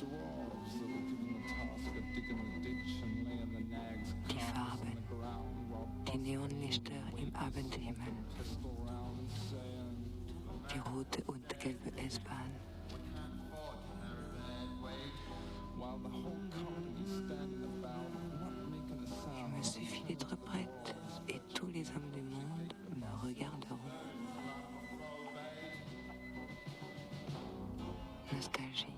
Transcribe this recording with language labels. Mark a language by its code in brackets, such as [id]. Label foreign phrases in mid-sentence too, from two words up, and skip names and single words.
[de] Die Farbe, die Neonlichter im Abendhimmel, die rote und gelbe S-Bahn. [fr] Il me suffit d'être prête et tous les hommes du monde me regarderont. Nostalgie.